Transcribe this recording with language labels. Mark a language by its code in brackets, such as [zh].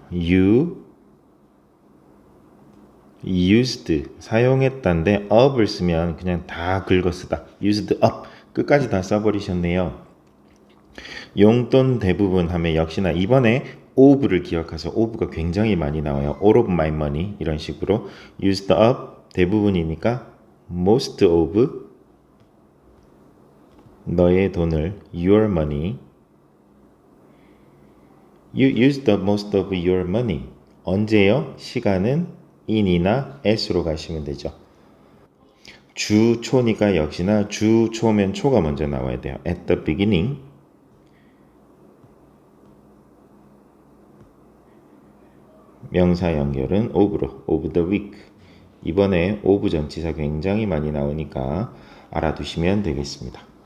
[en] You used [ko] 사용했다인데 [en] up [ko] 을 쓰면 그냥 다 긁어 쓰다. [en] used up [ko] 끝까지 다 써버리셨네요. 용돈 대부분 하면 역시나 이번에 of를 기억하세요. of가 굉장히 많이 나와요. [en] all of my money [ko] 이런 식으로 [en] used up [ko] 대부분이니까 [en] most of [ko] 너의 돈을 [en] your money You used the most of your money [ko] 언제요? 시간은 in이나 as로 가시면 되죠. 주초니까 역시나 주초면 초가 먼저 나와야 돼요. [en] At the beginning [ko] 명사 연결은 of로 [en] of the week [ko] 이번에 of 전치사 굉장히 많이 나오니까 알아두시면 되겠습니다.